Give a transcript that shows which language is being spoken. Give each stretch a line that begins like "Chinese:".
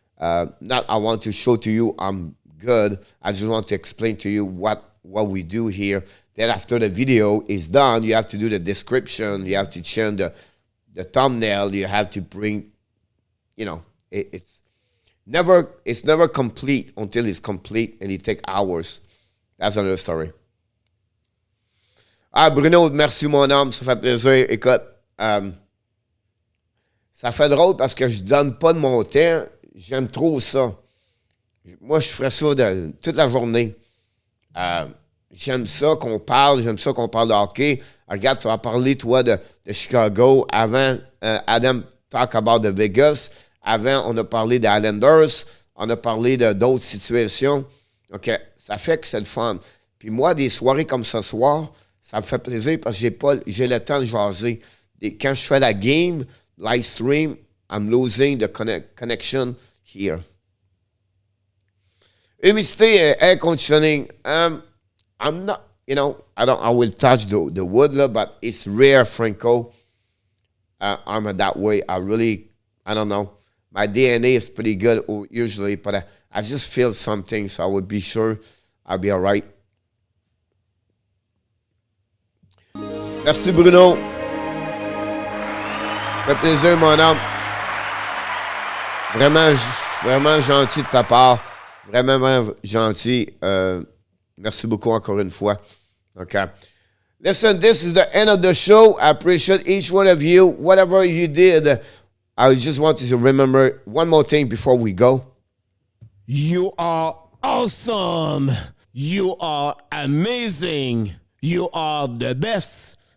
English: Not I want to show to you I'm good. I just want to explain to you what we do here. Then after the video is done, you have to do the description. You have to change the thumbnail. You have to bring, it's never complete until it's complete, and it takes hours. That's another story.
French: Bruno, merci mon homme, ça fait plaisir. Écoute, ça fait drôle parce que je donne pas de mon temps. J'aime trop ça. Moi, je ferais ça toute la journée. J'aime ça qu'on parle de hockey. Regarde, tu vas parler, toi, de Chicago. Avant,
English: Adam talk about the Vegas.
French: Avant, on a parlé des Islanders. On a parlé d'autres situations. OK, ça fait que c'est le fun. Puis moi, des soirées comme ce soir, ça me fait plaisir parce que j'ai le temps de jaser. Et quand je fais la
English: game, live stream, I'm losing the connection here.
French: Humidité,
English: air conditioning. I'm not, I will touch the wood, but it's rare, Franco. I'm that way. I don't know. My DNA is pretty good usually, but I just feel something, so I would be sure I'll be all right.
French: Merci, Bruno. Ça fait plaisir, mon homme. Vraiment gentil de ta part. Vraiment gentil. Merci beaucoup encore une fois.
English: Okay. Listen, this is the end of the show. I appreciate each one of you. Whatever you did, I just wanted to remember one more thing before we go. You are awesome. You are amazing. You are the best.